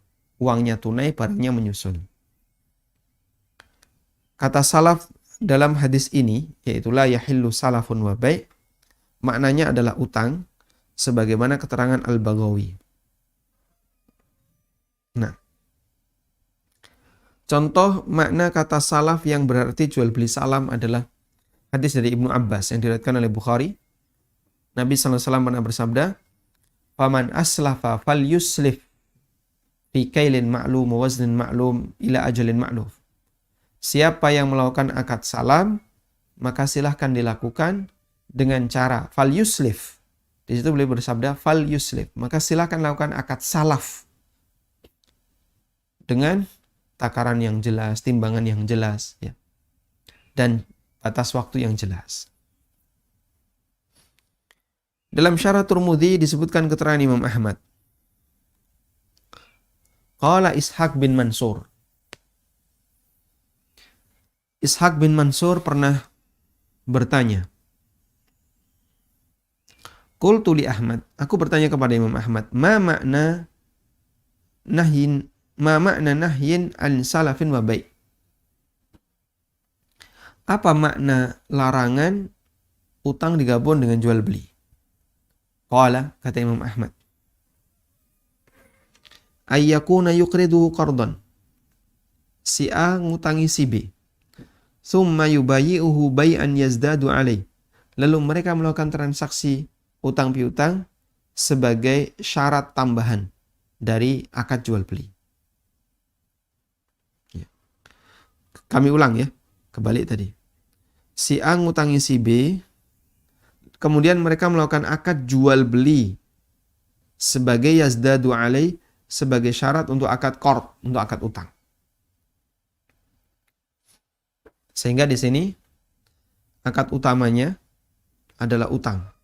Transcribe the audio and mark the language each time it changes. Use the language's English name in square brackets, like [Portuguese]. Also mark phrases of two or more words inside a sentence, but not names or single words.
[Indonesian] Uangnya tunai, barangnya menyusul. Kata salaf dalam hadis ini, yaitu [Arabic] لا يحل سلف وبيع', [Indonesian] maknanya adalah utang, sebagaimana keterangan Al-Baghawi. Nah, contoh makna kata salaf yang berarti jual beli salam adalah hadis dari Ibnu Abbas yang diriwayatkan oleh Bukhari. Nabi SAW pernah bersabda, [Arabic] "فمن أسلف فليسلف في كيل معلوم ووزن معلوم إلى أجل معلوم." [Indonesian] Siapa yang melakukan akad salam, maka silahkan dilakukan dengan cara [Arabic] فليسلف, [Indonesian] Di situ beliau bersabda, [Arabic] فليسلف, [Indonesian] maka silakan lakukan akad salaf dengan takaran yang jelas, timbangan yang jelas, ya, dan batas waktu yang jelas. Dalam Syarah Tirmidzi disebutkan keterangan Imam Ahmad. [Arabic] قال إسحاق بن منصور. [Indonesian] Ishaq bin Mansur pernah bertanya. [Arabic] قلت لأحمد, [Indonesian] aku bertanya kepada Imam Ahmad, [Arabic] ما معنى نهي عن سلف وبيع'? [Indonesian] Apa makna larangan utang digabung dengan jual beli? [Arabic] قال, kata Imam Ahmad, أن يكون يقرض قرضا. [Indonesian] Si A ngutangi si B. [Arabic] ثم يبايعه بيعا يزداد عليه. [Indonesian] Lalu mereka melakukan transaksi utang piutang sebagai syarat tambahan dari akad jual beli. Ya. Kami ulang ya, kebalik tadi. Si A ngutangi si B, kemudian mereka melakukan akad jual beli sebagai [Arabic] يزداد عليه, [Indonesian] sebagai syarat untuk akad qard, untuk akad utang. Sehingga di sini akad utamanya adalah utang.